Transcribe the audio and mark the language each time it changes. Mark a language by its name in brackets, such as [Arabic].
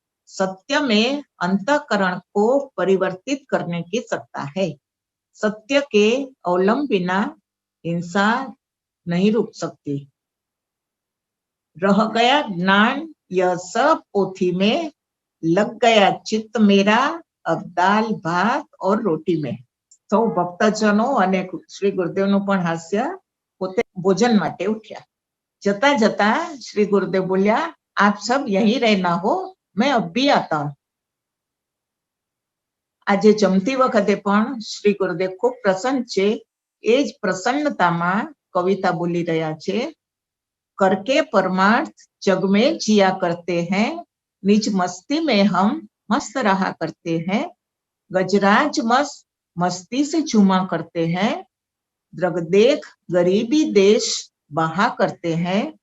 [Hindi] सत्य में अंतःकरण को परिवर्तित करने की सत्ता है। सत्य के अवलंब बिना हिंसा नहीं रुक सकती। रह गया ज्ञान यह सब पोथी में, लग गया चित्त मेरा अब दाल भात और रोटी में। [Gujarati] सौ भक्तजनो અને શ્રી ગુરુદેવનું પણ હાસ્ય, પોતે ભોજન માટે ઉઠ્યા। જતા જતા શ્રી ગુરુદેવ બોલ્યા, [Hindi] आप सब यहीं रहना हो, मैं अब भी आता हूँ। [Gujarati] આજે જમતી વખતે પણ શ્રી ગુરુદેવ ખૂબ પ્રસન્ન છે। એ જ પ્રસન્નતામાં કવિતા બોલી રહ્યા છે। [Hindi] करके परमार्थ जग में जिया करते हैं, निज मस्ती में हम मस्त रहा करते हैं। गजराज मस्त मस्ती से झूमा करते हैं, द्रग देख गरीबी देश बहा करते हैं।